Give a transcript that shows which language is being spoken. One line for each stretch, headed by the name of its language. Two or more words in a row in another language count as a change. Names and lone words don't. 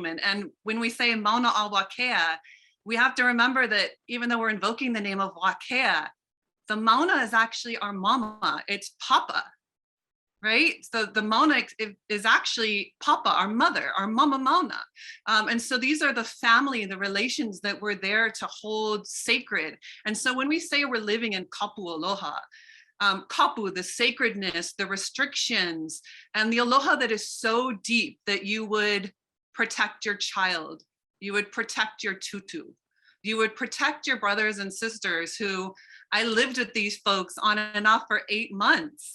English: And when we say Mauna Awakea, we have to remember that even though we're invoking the name of Wakea, the Mauna is actually our mama, it's Papa, right? So the Mauna is actually Papa, our mother, our Mama Mauna. And so these are the family, the relations that we're there to hold sacred. And so when we say we're living in
Hawaiian: kapu aloha,
English: kapu, the sacredness, the restrictions, and the aloha that is so deep that you would protect your child, you would protect your tutu, you would protect your brothers and sisters who, I lived with these folks on and off for 8 months.